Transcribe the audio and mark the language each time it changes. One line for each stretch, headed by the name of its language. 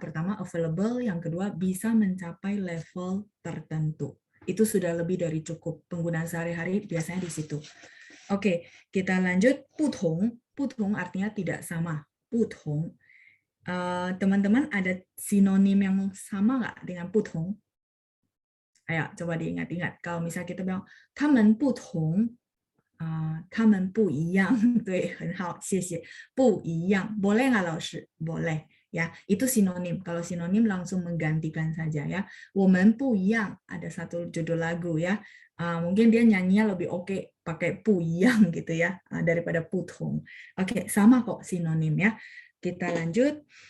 Indonesian: Pertama available, yang kedua bisa mencapai level tertentu. Itu sudah lebih dari cukup. Penggunaan sehari-hari biasanya di situ. Oke, kita lanjut. Putong. Putong artinya tidak sama. Putong. Teman-teman ada sinonim yang sama nggak dengan putong? Ayo, coba diingat-ingat. Kalau misalnya kita bilang,
Chinese: 他们不同, 他们不一样. 对，很好，谢谢。不一样.
Indonesian: Boleh nggak, 老师? Boleh. Ya, itu sinonim. Kalau sinonim langsung menggantikan saja ya.
Chinese: 我们不一样
Indonesian: ada satu judul lagu ya. Mungkin dia nyanyinya lebih oke pakai 不一样 gitu ya daripada 不同. Oke, sama kok sinonim ya. Kita lanjut.